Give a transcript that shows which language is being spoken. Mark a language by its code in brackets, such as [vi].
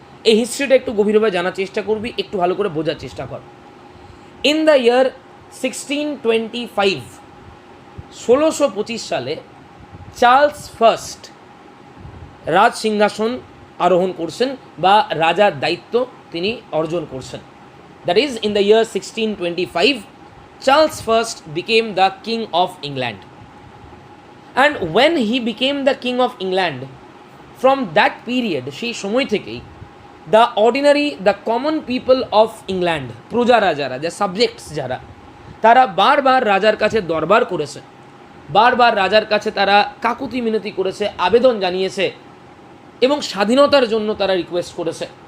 [bn] এই হিস্ট্রিটা একটু গভীরভাবে জানার চেষ্টা করবি, একটু ভালো করে বোঝার চেষ্টা কর। [en] in the year 1625, [bn] 1625 সালে চার্লস ফার্স্ট রাজ সিংহাসন আরোহণ করছেন বা রাজার দায়িত্ব তিনি অর্জন করছেন। [en] That is in the year 1625, Charles first became the king of England. And when he became the king of England, from that period, [bn] সেই সময় থেকেই [en] the ordinary, the common people of England, [bn] প্রজারা যারা, যা সাবজেক্টস যারা, তারা বারবার রাজার কাছে দরবার করেছে, বারবার রাজার কাছে তারা কাকুতি মিনতি করেছে, আবেদন জানিয়েছে এবং স্বাধীনতার জন্য তারা রিকোয়েস্ট করেছে।